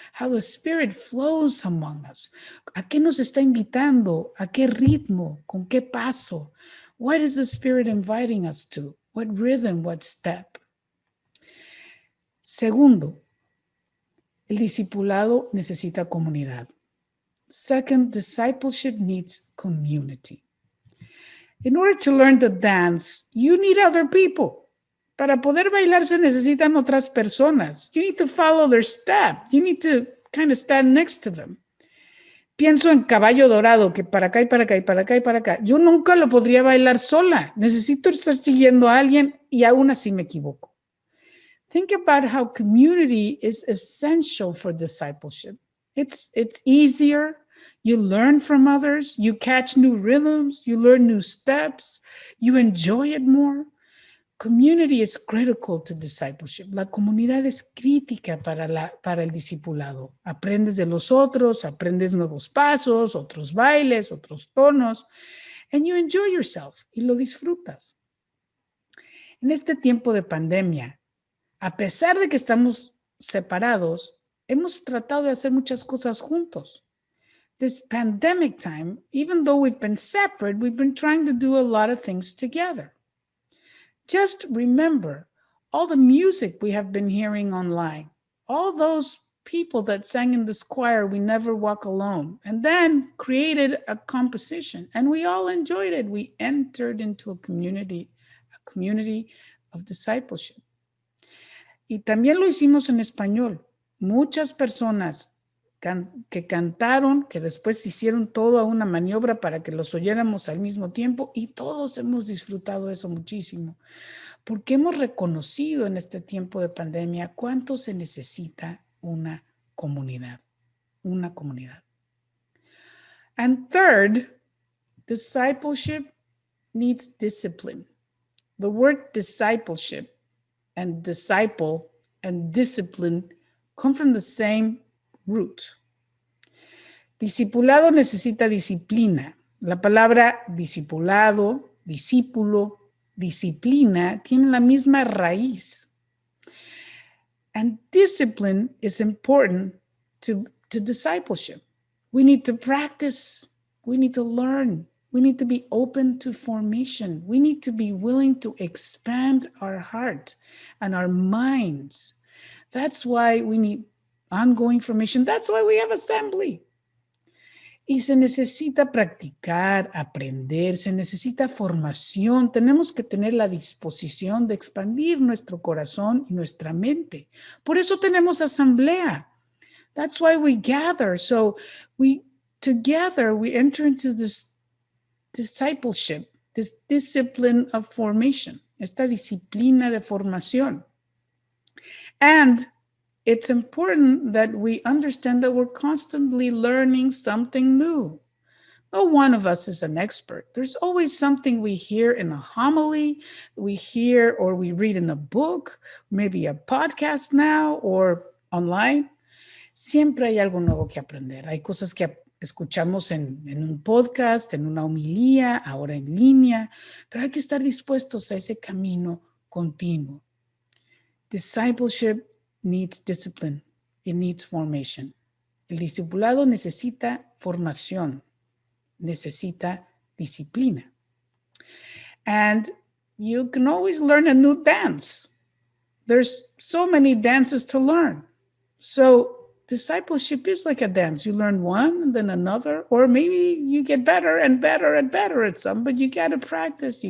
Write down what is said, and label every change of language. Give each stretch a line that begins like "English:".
English: How the Spirit flows among us.
Spanish: ¿A qué nos está invitando? ¿A qué ritmo? ¿Con qué paso?
English: What is the Spirit inviting us to? What rhythm? What step?
Spanish: Segundo, el discipulado necesita comunidad.
English: Second, discipleship needs community. In order to learn the dance, you need other people.
Spanish: Para poder bailar se necesitan otras personas.
English: You need to follow their step. You need to kind of stand next to them.
Spanish: Pienso en Caballo Dorado, que para acá y para acá y para acá y para acá. Yo nunca lo podría bailar sola. Necesito estar siguiendo a alguien y aún así me equivoco.
English: Think about how community is essential for discipleship. It's easier. You learn from others. You catch new rhythms. You learn new steps. You enjoy it more. Community is critical to discipleship.
Spanish: La comunidad es crítica para el discipulado. Aprendes de los otros, aprendes nuevos pasos, otros bailes, otros tonos,
English: and you enjoy yourself
Spanish: y lo disfrutas. En este tiempo de pandemia, a pesar de que estamos separados, hemos tratado de hacer muchas cosas juntos.
English: This pandemic time, even though we've been separate, we've been trying to do a lot of things together. Just remember all the music we have been hearing online, all those people that sang in this choir, We Never Walk Alone, and then created a composition, and we all enjoyed it. We entered into a community of discipleship.
Spanish: Y también lo hicimos en español. Muchas personas que cantaron, que después hicieron toda una maniobra para que los oyéramos al mismo tiempo, y todos hemos disfrutado eso muchísimo, porque hemos reconocido en este tiempo de pandemia cuánto se necesita una comunidad.
English: And third, discipleship needs discipline. The word discipleship and disciple and discipline come from the same root.
Spanish: Discipulado necesita disciplina. La palabra discipulado, discípulo, disciplina tienen la misma raíz.
English: And discipline is important to discipleship. We need to practice. We need to learn. We need to be open to formation. We need to be willing to expand our heart and our minds. That's why we need ongoing formation. That's why we have assembly.
Spanish: Y se necesita practicar, aprender, se necesita formación. Tenemos que tener la disposición de expandir nuestro corazón y nuestra mente. Por eso tenemos asamblea.
English: That's why we gather. So together we enter into this discipleship, this discipline of formation,
Spanish: esta disciplina de formación.
English: And it's important that we understand that we're constantly learning something new. No one of us is an expert. There's always something we hear in a homily, we hear or we read in a book, maybe a podcast now or online.
Spanish: Siempre hay algo nuevo que aprender. Hay cosas que escuchamos en un podcast, en una homilía, ahora en línea, pero hay que estar dispuestos a ese camino continuo.
English: Discipleship needs discipline. It needs formation.
Spanish: El discipulado necesita formación, necesita disciplina.
English: And you can always learn a new dance. There's so many dances to learn. So discipleship is like a dance. You learn one and then another, or maybe you get better and better and better at some, but you got to practice.